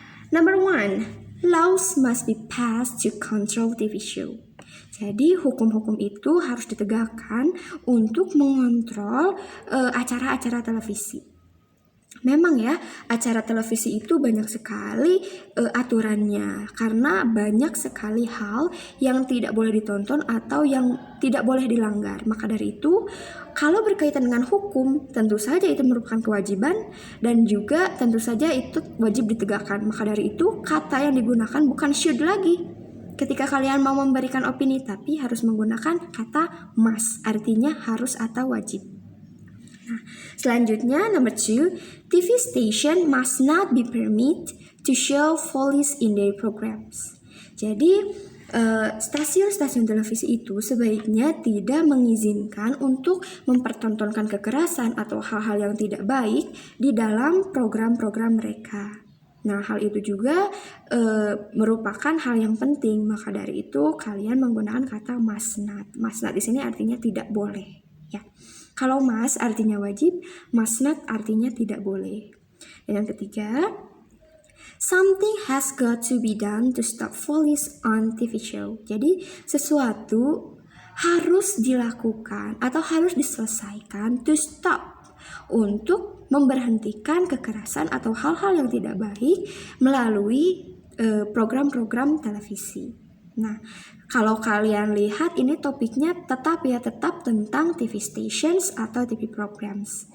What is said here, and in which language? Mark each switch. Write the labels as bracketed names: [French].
[English] Number 1, laws must be passed to control TV show. [Indonesian] Jadi hukum-hukum itu harus ditegakkan untuk mengontrol acara-acara televisi. Memang ya, acara televisi itu banyak sekali aturannya karena banyak sekali hal yang tidak boleh ditonton atau yang tidak boleh dilanggar. Maka dari itu, kalau berkaitan dengan hukum, tentu saja itu merupakan kewajiban dan juga tentu saja itu wajib ditegakkan. Maka dari itu, kata yang digunakan bukan should lagi ketika kalian mau memberikan opini, tapi harus menggunakan kata must, artinya harus atau wajib. Nah, selanjutnya [English] number 2, TV station must not be permitted to show violence in their programs. [Indonesian] Jadi stasiun-stasiun televisi itu sebaiknya tidak mengizinkan untuk mempertontonkan kekerasan atau hal-hal yang tidak baik di dalam program-program mereka. Nah, hal itu juga merupakan hal yang penting. Maka dari itu kalian menggunakan kata must not. Must not di sini artinya tidak boleh, ya. Kalau must artinya wajib, must not artinya tidak boleh. Dan yang ketiga, [English] something has got to be done to stop violence on TV show. [Indonesian] Jadi sesuatu harus dilakukan atau harus diselesaikan [English] to stop, [Indonesian] untuk memberhentikan kekerasan atau hal-hal yang tidak baik melalui program-program televisi. Nah, kalau kalian lihat ini topiknya tetap tentang TV stations atau TV programs.